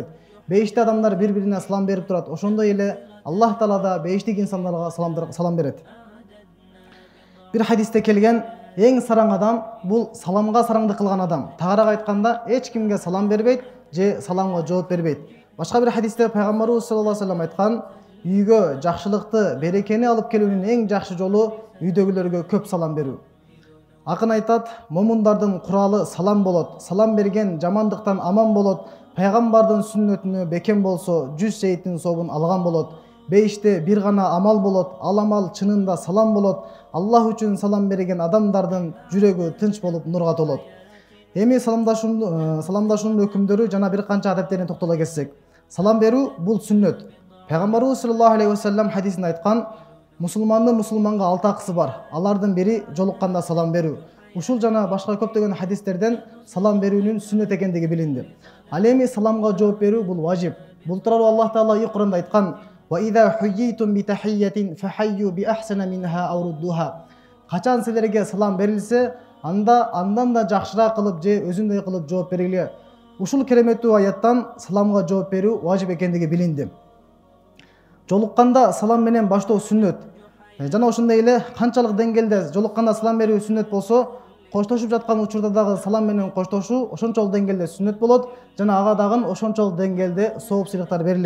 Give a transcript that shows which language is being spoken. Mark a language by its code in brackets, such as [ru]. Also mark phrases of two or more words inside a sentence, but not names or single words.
[ky] Бейиште адамдар бири-бирине салам берип турат. Ошондой эле Аллах таала да бейиштик инсандарга салам берет. Бир хадисте келген: эң сараң адам бул саламга сараңдык кылган адам. Тагыраак айтканда, эч кимге салам бербейт же саламга жооп бербейт. Башка бир хадисте пайгамбарыбыз [ar] صلى الله عليه وسلم [ky] айткан: үйгө жакшылыкты, берекени алып келүүнүн эң жакшы жолу үйдөгүлөргө көп салам берүү. Акын айтат: момундардын куралы салам болот. Салам берген жамандыктан аман болот. Пайгамбардын сүннөтүнө бекем болсо 100 шейиттин сообун алган болот. Бейиште бир гана амал болот. Ал амал чынында салам болот. Аллах үчүн салам берген адамдардын жүрөгү тынч болуп нурга толот. Эми саламдашуунун өкүмдөрү жана бир канча адептерине токтоло кетсек. Салам берүү бул сүннөт. Пайгамбарыбыз [ar] صلى الله عليه وسلم [ky] хадисинде айткан: мусулмандын мусулманга 6 акысы бар. Алардын бири жолукканда салам берүү. Ушул жана башка көптөгөн хадистерден салам берүүнүн сүннөт экендиги билинди. Ал эми саламга жооп берүү бул важип. Бул тууралуу Аллах таала Кур'анда айткан: [ar] وإذا حييتم بتحية فحيوا بأحسن منها أو ردوها. [ky] Качан силерге салам берилсе, андан да жакшыраак кылып же өзүндөй кылып жооп бергиле. Ушул кереметтүү аяттан саламга жооп берүү важип экендиги билинди. Жолукканда салам менен баштоо сүннөт. Жана ошондой эле канчалык деңгээлде жолукканда салам берүү сүннөт болсо, коштошуп жаткан учурда дагы салам менен коштошуу ошончолук деңгээлде сүннөт болот жана ага дагы ошончолук деңгээлде сооп сыйлыктар берилет.